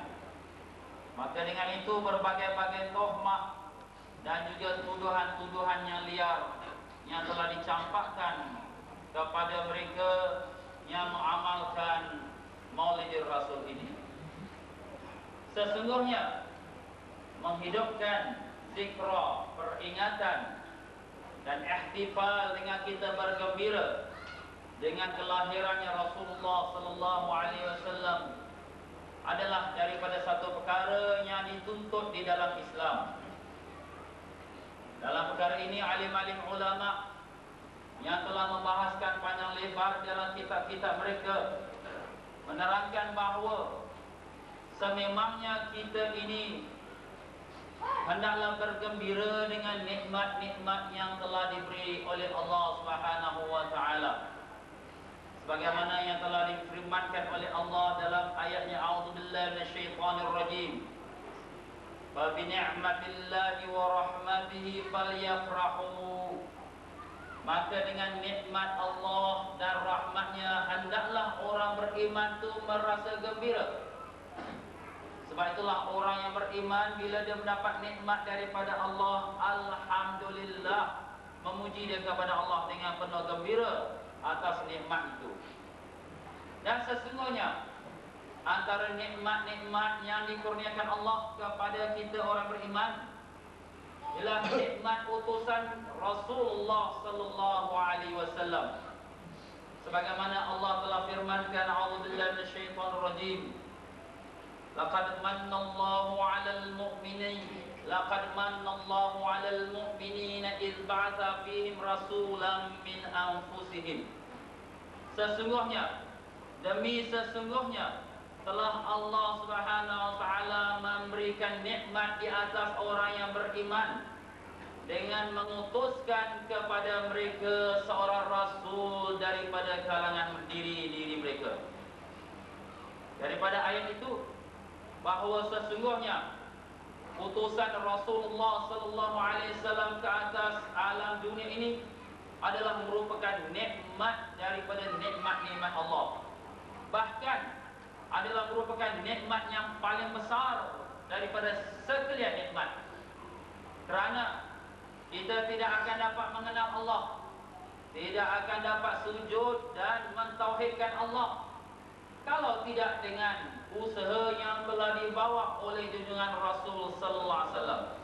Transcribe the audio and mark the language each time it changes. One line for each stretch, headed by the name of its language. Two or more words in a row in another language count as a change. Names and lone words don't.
Malay: Maka dengan itu berbagai-bagai tuhmah dan juga tuduhan-tuduhan yang liar yang telah dicampakkan kepada mereka yang mengamalkan Maulidin Rasul ini. Sesungguhnya menghidupkan zikra, peringatan dan ihtifal dengan kita bergembira dengan kelahirannya Rasulullah
Arabic: صلى الله عليه وسلم
Malay: adalah daripada satu perkara yang dituntut di dalam Islam. Dalam perkara ini alim-alim ulama yang telah membahaskan panjang lebar dalam kitab-kitab mereka menerangkan bahawa sememangnya kita ini hendaklah bergembira dengan nikmat-nikmat yang telah diberi oleh
Arabic: الله سبحانه وتعالى.
Malay: Sebagaimana yang telah difirmankan oleh Allah dalam ayatnya,
Arabic: أعوذ بالله من الشيطان الرجيم. فبنعمة الله ورحمته فليفرحوا.
Malay: Maka dengan nikmat Allah dan rahmatnya hendaklah orang beriman itu merasa gembira. Sebab itulah orang yang beriman bila dia mendapat nikmat daripada Allah, alhamdulillah, memuji dia kepada Allah dengan penuh gembira atas nikmat itu. Dan sesungguhnya antara nikmat-nikmat yang dikurniakan Allah kepada kita orang beriman ialah nikmat utusan Rasulullah
Arabic: صلى الله عليه وسلم.
Malay: Sebagaimana Allah telah firmankan,
Arabic: أعوذ بالله من الشيطان الرجيم. لقد من الله على المؤمنين إذ بعث فيهم رسولا من أنفسهم.
Malay: Sesungguhnya telah
Arabic: الله سبحانه وتعالى
Malay: memberikan nikmat di atas orang yang beriman dengan mengutuskan kepada mereka seorang rasul daripada kalangan diri mereka. Daripada ayat itu bahawa sesungguhnya utusan Rasulullah
Arabic: صلى الله عليه وسلم
Malay: ke atas alam dunia ini adalah merupakan nikmat daripada nikmat-nikmat Allah. Bahkan adalah merupakan nikmat yang paling besar daripada sekalian nikmat. Kerana kita tidak akan dapat mengenal Allah, tidak akan dapat sujud dan mentauhidkan Allah kalau tidak dengan usaha yang telah dibawa oleh junjungan Rasul
Arabic: صلى الله عليه وسلم.